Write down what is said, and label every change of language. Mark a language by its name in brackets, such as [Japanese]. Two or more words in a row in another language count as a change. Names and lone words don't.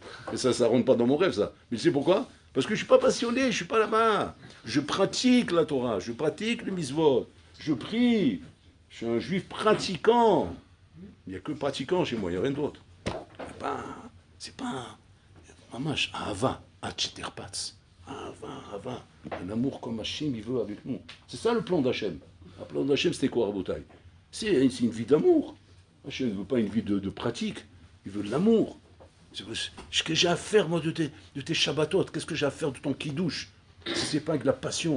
[French] Mais ça ne rentre pas dans mon rêve, ça. Mais tu sais pourquoi? Parce que je ne suis pas passionné, je ne suis pas là-bas. Je pratique la Torah, je pratique le mitzvot, je prie. Je suis un juif pratiquant. Il n'y a que pratiquant chez moi, il n'y a rien d'autre. C'est pas un [Hebrew] ממש, אהבה, עד שתתפרץ. [French] Ahava, un amour comme Hachem, il veut avec nous. C'est ça le plan d'Hachem. Le plan d'Hachem, c'était quoi, Rabotai? C'est une vie d'amour. Hachem ne veut pas une vie de pratique. Il veut de l'amour. Ce que j'ai à faire, moi, de tes Shabbatot, qu'est-ce que j'ai à faire de ton kidouche, si ce n'est pas avec la passion?